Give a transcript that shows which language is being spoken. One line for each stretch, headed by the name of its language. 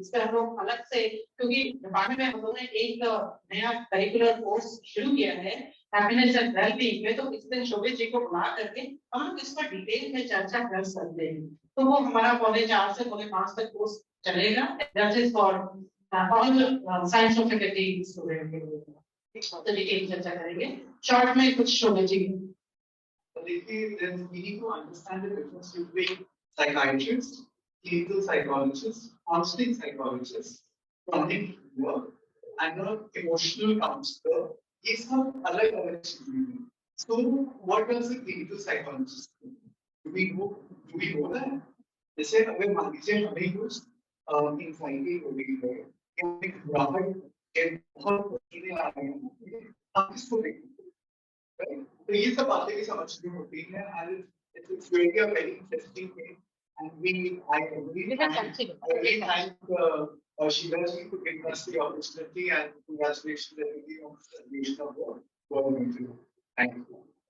Hindi: इसका हम लोग अलग से, क्योंकि डिपार्टमेंट में हम लोगों ने एक नया करिकुलर कोर्स शुरू किया है हैप्पीनेस एंड वेलबीइंग में, तो इस दिन शोभित जी को बुला करके हम लोग इस पर डिटेल में चर्चा कर सकते हैं। तो वो हमारा पौने 4 से पौने 5 तक कोर्स चलेगा,
English: that is for all science of faculty student
Hindi: के लिए। तो डिटेल चर्चा करेंगे, शॉर्ट में कुछ शोभित जी।
English: Then we need to understand the difference between psychiatrists, clinical psychologists, counseling psychologists, chronic work, and an emotional counselor.
Hindi: ये सब अलग-अलग चीजें हैं.
English: So what does a clinical psychologist do? Do we know that?
Hindi: जैसे अगर मान लीजिए हमें कुछ anxiety हो गई है, या घबराहट के बहुत पसीने आ रहे हैं, आप किसको देखेंगे? तो ये सब बातें भी समझनी होती है,
English: and it's really a very interesting thing, and I really thank Sheila ji for giving us the opportunity, and congratulations everybody on the celebration of work. Thank you.